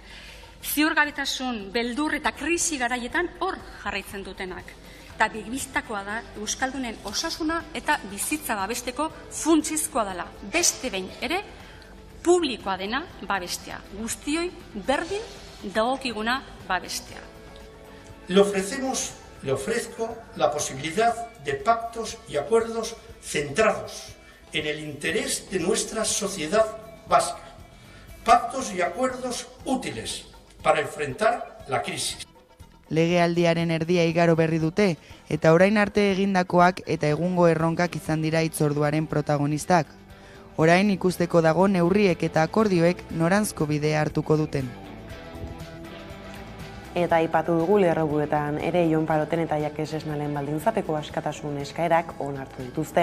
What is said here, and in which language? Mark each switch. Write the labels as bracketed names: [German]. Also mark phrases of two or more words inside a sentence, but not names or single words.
[Basque] Ziurgabetasun, beldur eta krisi garaietan hor jarraitzen dutenak. Eta begibistakoa da Euskaldunen osasuna eta bizitza babesteko funtsezkoa dela. Beste behin ere, publikoa dena babestea. Guztioi berdin dagokiguna babestea. [Spanish] Le ofrezco la posibilidad de pactos y acuerdos centrados en el interés de nuestra sociedad vasca. Pactos y acuerdos útiles para enfrentar la crisis. [Basque] Legealdiaren erdia igaro berri dute, eta orain arte egindakoak eta egungo erronkak izan dira hitzorduaren protagonistak. Orain ikusteko dago neurriek eta akordioek noranzko bidea hartuko duten. Eta aipatu dugu lerrobuetan ere Jon Paroten eta Jakes Esnalen baldintzapeko askatasun eskaerak onartu dituzte.